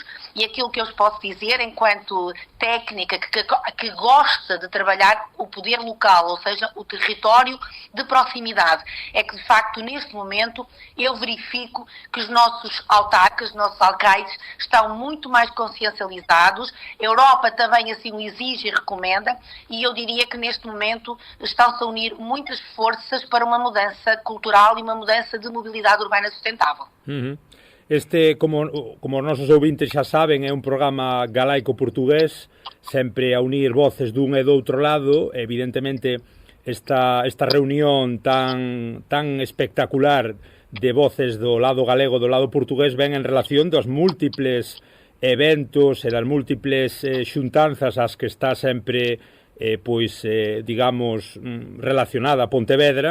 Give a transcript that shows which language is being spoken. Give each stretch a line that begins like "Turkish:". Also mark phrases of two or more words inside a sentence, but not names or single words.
Portuguese: E aquilo que eu vos posso dizer, enquanto técnica que gosta de trabalhar o poder local, ou seja, o território de proximidade, é que, de facto, neste momento, eu verifico que os nossos autarcas, os nossos alcaides, estão muito mais consciencializados. A Europa também assim o exige e recomenda, e eu diria que, neste momento, estão-se a unir muitas forças para uma mudança cultural e uma mudança de mobilidade urbana sustentável.
Galician: Este, como os nosos ouvintes xa saben, é un programa galaico-portugués, sempre a unir voces dun e do outro lado. Evidentemente, esta reunión tan espectacular de voces do lado galego, do lado portugués, ven en relación dos múltiples eventos e das múltiples xuntanzas ás que está sempre, digamos, relacionada a Pontevedra.